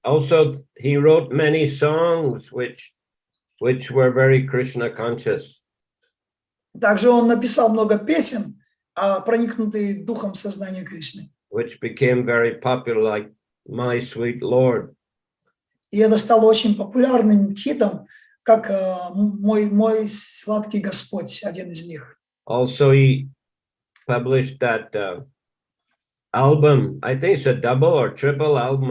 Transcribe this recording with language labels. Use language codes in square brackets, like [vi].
[en] Also, he wrote many songs which were very Krishna conscious. [ru] Также он написал много песен, проникнутые духом сознания Кришны. [en] Which became very popular, like My Sweet Lord. [ru] И это стало очень популярным хитом, как мой сладкий Господь, один из них. [en] Also, he published that album. I think it's a double or triple album.